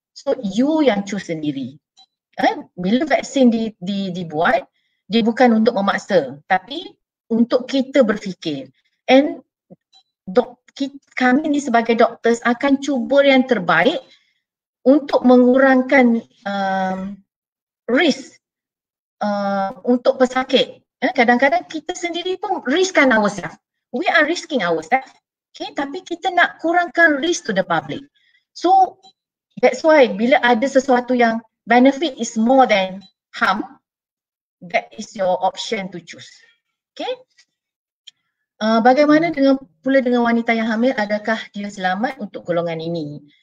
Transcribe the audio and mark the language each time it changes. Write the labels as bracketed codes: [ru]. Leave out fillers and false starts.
[ms] So you yang choose sendiri. Bila vaksin dibuat, dia bukan untuk memaksa, tapi untuk kita berfikir. And kami ni sebagai doktor akan cuba yang terbaik untuk mengurangkan risk untuk pesakit. Kadang-kadang kita sendiri pun riskkan ourselves. [en] We are risking ourselves. Okay, [ms] tapi kita nak kurangkan [en] risk to the public. So that's why [ms] bila ada sesuatu yang [en] benefit is more than harm, that is your option to choose. Okay. [ms] Bagaimana pula dengan wanita yang hamil, adakah dia selamat untuk golongan ini?